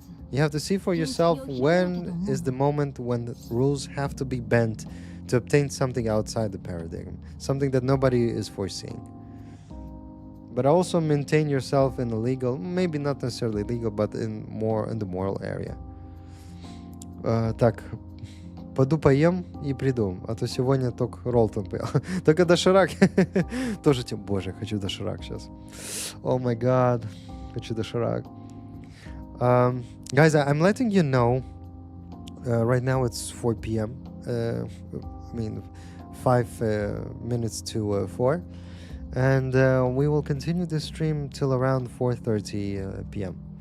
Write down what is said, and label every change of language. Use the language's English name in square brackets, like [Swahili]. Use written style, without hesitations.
[English] You have to see for yourself when is the moment when the rules have to be bent to obtain something outside the paradigm, something that nobody is foreseeing. But also maintain yourself in a legal, maybe not necessarily legal, but in the moral area. [Russian] Так, пойду поем и приду, а то сегодня только Ролтон поел. Только доширак. Тоже тебе, боже, хочу доширак сейчас. [English] Oh my god, [Russian] хочу доширак. [English] Guys, I'm letting you know, right now it's 4 p.m. I mean, 5 minutes to 4. And we will continue the stream till around 4:30 p.m.